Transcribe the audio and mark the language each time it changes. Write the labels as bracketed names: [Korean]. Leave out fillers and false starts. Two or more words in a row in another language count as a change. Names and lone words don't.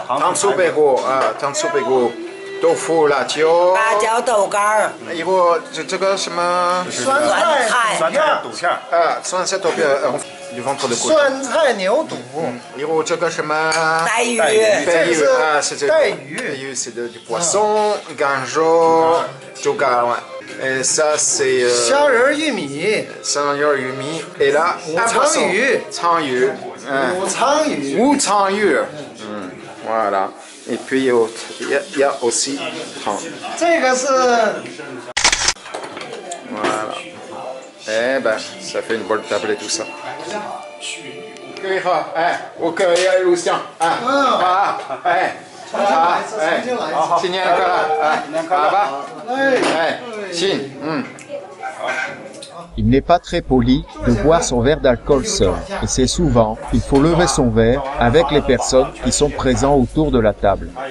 [Chinese] 糖醋排骨啊，糖醋排骨。 豆腐、辣椒、豆干儿，以后这个什么酸菜肚片啊，酸菜肚片，酸菜牛肚，以后这个什么带鱼啊，是这个带鱼 [French] c'est du poisson, ganjo, [Chinese] 猪肝 ouais. [French] Et ça c'est [Chinese] 虾仁玉米，虾仁玉米 ， [French] et là [Chinese] 鲳鱼，武昌鱼，voilà. [French] Et puis il y a aussi 汤。 [Chinese] 这个是。 [French] Voilà. Eh ben, ça fait une bonne table et tout ça. OK, Lucien. Il n'est pas très poli de boire son verre d'alcool seul, et c'est souvent qu'il faut lever son verre avec les personnes qui sont présentes autour de la table.